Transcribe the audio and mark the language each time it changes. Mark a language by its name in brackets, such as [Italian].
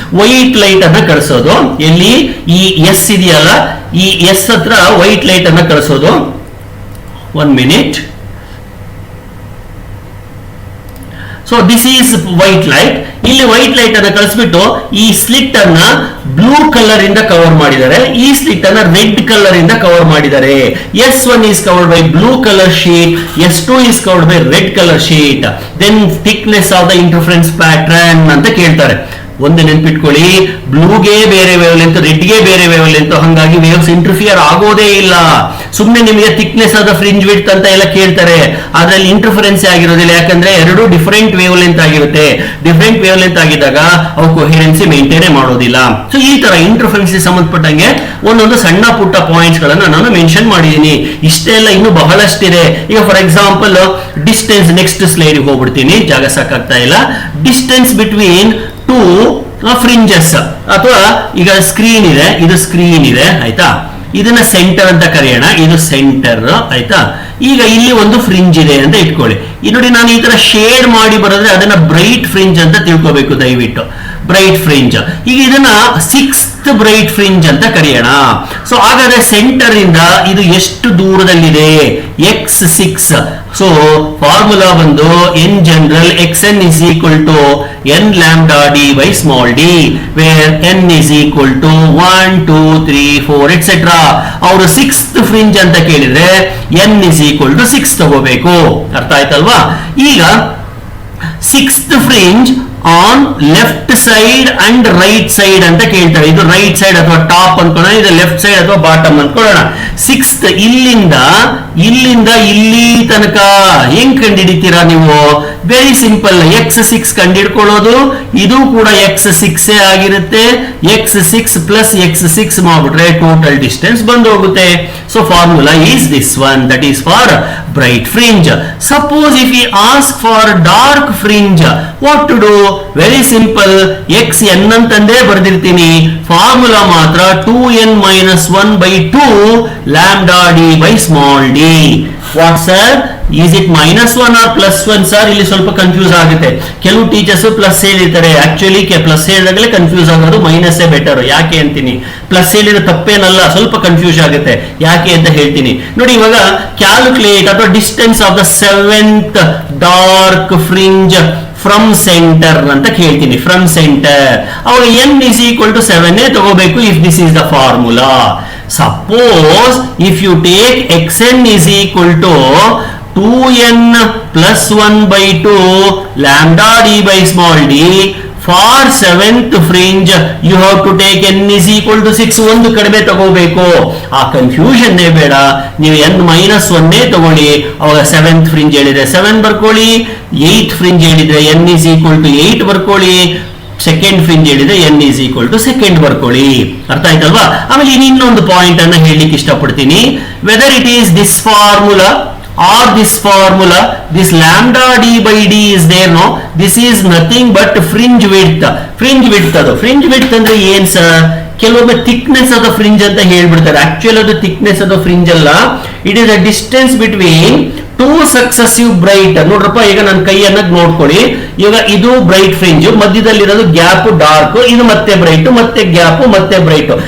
[Kannada] White light ಅನ್ನ ಕಳಿಸೋದು, ಎಲ್ಲಿ ಈ ಎಸ್ ಇದೆಯಲ್ಲ, ಈ ಎಸ್ ಹತ್ರ ವೈಟ್ ಲೈಟ್ ಅನ್ನ ಕಳಿಸೋದು. [English] 1 minute. [Kannada] So this is white light. ಇಲ್ಲಿ ವೈಟ್ ಲೈಟ್ ಅನ್ನ ಕಳಿಸ್ಬಿಟ್ಟು ಈ ಸ್ಲಿಟ್ ಅನ್ನ ಬ್ಲೂ ಕಲರ್ ಇಂದ ಕವರ್ ಮಾಡಿದ್ದಾರೆ, ಈ ಸ್ಲಿಟ್ ಅನ್ನ ರೆಡ್ ಕಲರ್ ಇಂದ ಕವರ್ ಮಾಡಿದ್ದಾರೆ. [English] S1 is covered by blue color sheet, S2 is covered by red color sheet. Then thickness of the interference pattern [Kannada] ಅಂತ ಕೇಳ್ತಾರೆ. ಒಂದು ನೆನ್ಪಿಟ್ಕೊಳ್ಳಿ, ಬ್ಲೂಗೆ ಬೇರೆ ವೇವ್ ಲೆಂತ್, ರೆಡ್ಗೆ ಬೇರೆ ವೇವ್ ಲೆಂತ್, ಹಾಗಾಗಿ ವೇವ್ಸ್ ಇಂಟರ್ಫಿಯರ್ ಆಗೋದೇ ಇಲ್ಲ. ಸುಮ್ಮನೆ ನಿಮಗೆ ಥಿಕ್ನೆಸ್ ಆದ ಫ್ರಿಂಜ್ ವಿಡ್ತ್ ಅಂತ ಎಲ್ಲ ಕೇಳ್ತಾರೆ, ಅದ್ರಲ್ಲಿ ಇಂಟರ್ಫರೆನ್ಸ್ ಆಗಿರೋದಿಲ್ಲ. ಯಾಕಂದ್ರೆ ಎರಡು ಡಿಫರೆಂಟ್ ವೇವ್ ಲೆಂತ್ ಆಗಿರುತ್ತೆ. ಡಿಫರೆಂಟ್ ವೇವ್ ಲೆಂತ್ ಆಗಿದ್ದಾಗ ಅವು ಕೊಹೆರೆನ್ಸಿ ಮೇಂಟೈನ್ ಮಾಡೋದಿಲ್ಲ. ಸೊ ಈ ತರ ಇಂಟರ್ಫರೆನ್ಸ್ ಸಂಬಂಧಪಟ್ಟಂಗೆ ಒಂದೊಂದು ಸಣ್ಣ ಪುಟ್ಟ ಪಾಯಿಂಟ್ಸ್ ಗಳನ್ನ ನಾನು ಮೆನ್ಷನ್ ಮಾಡಿದ್ದೀನಿ. ಇಷ್ಟೆಲ್ಲ ಇನ್ನು ಬಹಳಷ್ಟಿದೆ. ಈಗ for example distance, next slide ಹೋಗ್ಬಿಡ್ತೀನಿ, ಜಾಗ ಸಾಕಾಗ್ತಾ ಇಲ್ಲ. ಡಿಸ್ಟೆನ್ಸ್ ಬಿಟ್ವೀನ್ ಟು ಫ್ರಿಂಜಸ್, ಅಥವಾ ಈಗ ಸ್ಕ್ರೀನ್ ಇದೆ, ಇದು ಸ್ಕ್ರೀನ್ ಇದೆ ಆಯ್ತಾ, ಇದನ್ನ ಸೆಂಟರ್ ಅಂತ ಕರೆಯೋಣ, ಇದು ಸೆಂಟರ್ ಆಯ್ತಾ. ಈಗ ಇಲ್ಲಿ ಒಂದು ಫ್ರಿಂಜ್ ಇದೆ ಅಂತ ಇಟ್ಕೊಳ್ಳಿ. ಈ ನೋಡಿ, ನಾನು ಈ ತರ ಶೇಡ್ ಮಾಡಿ ಬರೋದ್ರೆ ಅದನ್ನ ಬ್ರೈಟ್ ಫ್ರಿಂಜ್ ಅಂತ ತಿಳ್ಕೋಬೇಕು ದಯವಿಟ್ಟು, ಬ್ರೈಟ್ ಫ್ರಿಂಜ್. ಈಗ ಇದನ್ನ 6th ಬ್ರೈಟ್ ಫ್ರಿಂಜ್ ಅಂತ ಕರೆಯೋಣ. ಸೊ ಹಾಗಾದ್ರೆ ಸೆಂಟರ್ ಇಂದ ಇದು ಎಷ್ಟು ದೂರದಲ್ಲಿದೆ? x6. [English] So formula ಬಂದು n general xn is equal to n lambda d by small d, where n is equal to 1 2 3 4 etc. [Kannada] ಅವರು 6th ಫ್ರಿಂಜ್ ಅಂತ ಕೇಳಿದ್ರೆ n is equal to 6 ತಗೋಬೇಕು. ಅರ್ಥ ಆಯ್ತಲ್ವಾ? ಈಗ 6th fringe on left side and write side ಅಂತ ಕೇಳ್ತಾರೆ. ಇದು ರೈಟ್ ಸೈಡ್ ಅಥವಾ ಟಾಪ್ ಅನ್ಕೊಳ್ಳೋಣ, ಇದು ಲೆಫ್ಟ್ ಸೈಡ್ ಅಥವಾ ಬಾಟಮ್ ಅನ್ಕೊಳ್ಳೋಣ. 6th ಇಲ್ಲಿಂದ ಇಲ್ಲಿ ತನಕ ಹೆಂಗ್ ಕಂಡಿಡಿತೀರಾ ನೀವು? ವೆರಿ ಸಿಂಪಲ್, x6 ಕಂಡಿಡ್ಕೊಳ್ಳೋದು, ಇದು ಕೂಡ x6 ಆಗಿರುತ್ತೆ. x6 ಪ್ಲಸ್ x6 ಮಾಡ್ಬಿಟ್ರೆ ಟೋಟಲ್ ಡಿಸ್ಟೆನ್ಸ್ ಬಂದು ಹೋಗುತ್ತೆ. [English] So formula is this one, that is for bright fringe. Suppose if you ask for dark fringe, what to do? [Kannada] Very simple, xn ಅಂತಂದೇ ಬರ್ದಿರ್ತೀನಿ, formula ಮಾತ್ರ 2n-1/2 lambda d by small d. [English] What sir, is it -1 or +1 sir? [Kannada] ಇಲ್ಲಿ ಸ್ವಲ್ಪ confuse ಆಗುತ್ತೆ. ಕೆಲವು teachers plus ಹೇಳಿರ್ತಾರೆ, actually plus ಹೇಳಿದಾಗಲೇ confuse ಆಗೋದು, minus better. ಯಾಕೆ ಅಂತೀನಿ, plus ಹೇಳಿದ್ರೆ ತಪ್ಪೇನಲ್ಲ, ಸ್ವಲ್ಪ ಕನ್ಫ್ಯೂಸ್ ಆಗುತ್ತೆ. ಯಾಕೆ ಅಂತ ಹೇಳ್ತೀನಿ ನೋಡಿ. ಇವಾಗ ಕ್ಯಾಲ್ಕುಲೇಟ್ ಅಥವಾ distance of the 7th dark fringe from centre ಅಂತ ಕೇಳ್ತೀನಿ, ಫ್ರಮ್ ಸೆಂಟರ್. ಅವಾಗ n is equal to 7 ತಗೋಬೇಕು if this is the formula. [English] Suppose if you take xn is equal to 2n plus 1/2 lambda d by small d, for 7th fringe you have to take n is equal to 6. [Kannada] ಒಂದು ಕಡಿಮೆ ತಗೋಬೇಕು. ಆ confusion ಬೇಡ, ನೀವು n-1 ತಗೊಳ್ಳಿ. ಅವಾಗ 7th fringe ಹೇಳಿದ್ರೆ 7 ಬರ್ಕೊಳ್ಳಿ, 8th ಫ್ರಿಂಜ್ ಹೇಳಿದ್ರೆ n is equal to 8 ಬರ್ಕೊಳ್ಳಿ, ಸೆಕೆಂಡ್ ಫ್ರಿಂಜ್ ಹೇಳಿದ್ರೆ n is equal to 2 ಬರ್ಕೊಳ್ಳಿ. ಅರ್ಥ ಆಯ್ತಲ್ವಾ? ಆಮೇಲೆ ಇನ್ನೊಂದು ಪಾಯಿಂಟ್ ಅನ್ನ ಹೇಳಲಿಕ್ಕೆ ಇಷ್ಟಪಡ್ತೀನಿ. [English] Whether it is this formula or this formula, this lambda d by d is there, no? This is nothing but fringe width. Fringe width ಅದು. [Kannada] Fringe width ಅಂದ್ರೆ ಏನ್ ಸರ್? ಕೆಲವೊಮ್ಮೆ ಥಿಕ್ನೆಸ್ ಆದ ಫ್ರಿಂಜ್ ಅಂತ ಹೇಳ್ಬಿಡ್ತಾರೆ. ಆಕ್ಚುಲ್ ಅದು ಥಿಕ್ನೆಸ್ ಆದ fringe ಅಲ್ಲ, [English] It is a distance between two successive bright. [Kannada] ನೋಡ್ರಪ್ಪ, ಈಗ ನನ್ನ ಕೈಯನ್ನ ನೋಡ್ಕೊಳ್ಳಿ. ಈಗ ಇದು ಬ್ರೈಟ್ ಫ್ರಿಂಜ್, ಮಧ್ಯದಲ್ಲಿರೋದು ಗ್ಯಾಪ್ ಡಾರ್ಕ್, ಇದು ಮತ್ತೆ ಬ್ರೈಟ್, ಮತ್ತೆ ಗ್ಯಾಪ್, ಮತ್ತೆ ಬ್ರೈಟ್.